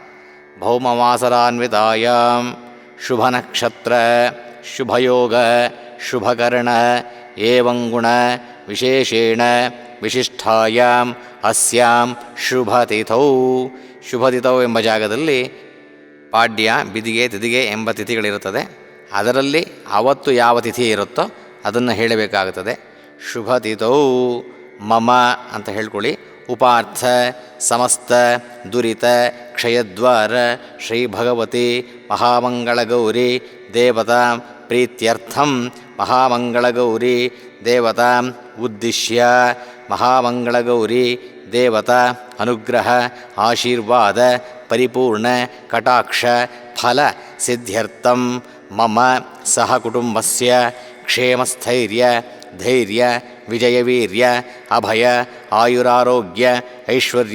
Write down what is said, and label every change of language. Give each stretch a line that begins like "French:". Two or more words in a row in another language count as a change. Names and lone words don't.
Sanskrit: ಭೌಮವಾಸರಾನ್ವಿತಾಯಾಂ ಶುಭ ನಕ್ಷತ್ರ ಶುಭಯೋಗ ಶುಭಕರ್ಣ ಏವಂಗುಣ ವಿಶೇಷೇಣ ವಿಶಿಷ್ಟಾಯಾಂ ಅಸ್ಯಾಂ ಶುಭತಿಥೌ.
Kannada: ಶುಭತಿಥೌ ಎಂಬ ಜಾಗದಲ್ಲಿ ಪಾಡ್ಯ, ಬಿದಿಗೆ, ತಿಥಿಗೆ ಎಂಬ ತಿಥಿಗಳಿರುತ್ತದೆ. ಅದರಲ್ಲಿ ಆವತ್ತು ಯಾವ ತಿಥಿ ಇರುತ್ತೋ ಅದನ್ನು ಹೇಳಬೇಕಾಗುತ್ತದೆ.
Sanskrit: ಶುಭತಿಥೌ ಮಮ
Kannada: ಅಂತ ಹೇಳ್ಕೊಳ್ಳಿ.
Sanskrit: ಉಪಾರ್ಥ ಸಮಸ್ತ ದುರಿತ ಕ್ಷಯದ್ವಾರ ಶ್ರೀ ಭಗವತಿ ಮಹಾಮಂಗಳಗೌರಿ ದೇವತಾ ಪ್ರೀತ್ಯರ್ಥಂ ಮಹಾಮಂಗಳಗೌರಿ ದೇವತಾ ಉದ್ದಿಶ್ಯ ಮಹಾಮಂಗಳಗೌರಿ ದೇವತಾ ಅನುಗ್ರಹ ಆಶೀರ್ವಾದ ಪರಿಪೂರ್ಣ ಕಟಾಕ್ಷ ಫಲ ಸಿದ್ಧ್ಯರ್ಥಂ ಮಮ ಸಹ ಕುಟುಂಬಸ್ಯ ಕ್ಷೇಮಸ್ಥೈರ್ಯ ಧೈರ್ಯ ವಿಜಯವೀರ್ಯ ಅಭಯ ಆಯುರಾರೋಗ್ಯ ಐಶ್ವರ್ಯ